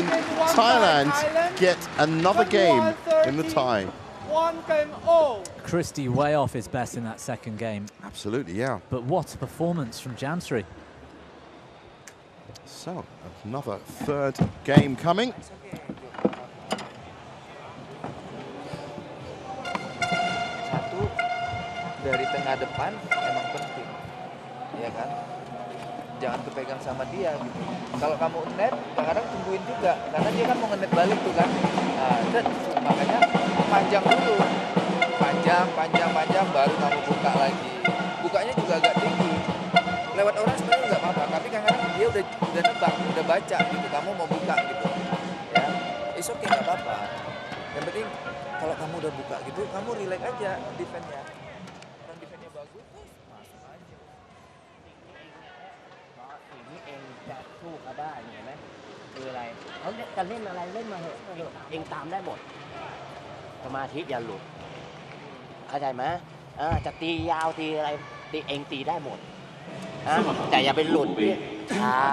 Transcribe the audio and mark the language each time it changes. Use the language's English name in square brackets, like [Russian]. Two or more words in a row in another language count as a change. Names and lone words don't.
[English] Thailand get another game in the tie. 1 game all. Christie way off his best in that second game. Absolutely, yeah. But what a performance from Jamsri. So, another third game coming. [Indonesian] Satu, dari tengah depan emang penting, ya kan? Jangan kepegang sama dia gitu. Kalau kamu net, kadang-kadang tungguin juga, karena dia kan mau nge-net balik tuh kan. Nah, makanya panjang dulu, panjang, baru kamu buka lagi. Bukanya juga agak tinggi. Lewat orang sebenarnya nggak apa-apa, tapi kadang-kadang dia udah nebak, udah baca gitu. Kamu mau buka gitu, ya. [English] It's okay, [Indonesian] nggak apa-apa. Yang penting kalau kamu udah buka gitu, kamu relax aja defense-nya. Orang defense-nya bagus, masuk aja. [Thai] สิ่งที่เองจะสู้เขาได้เห็นไหมคืออะไรเขาจะเล่นอะไรเล่นมาเหอะเองตามได้หมดสมาธิอย่าหลุดเข้าใจไหมจะตียาวตีอะไรตีเองตีได้หมดแต่อย่าไปหลุดช้า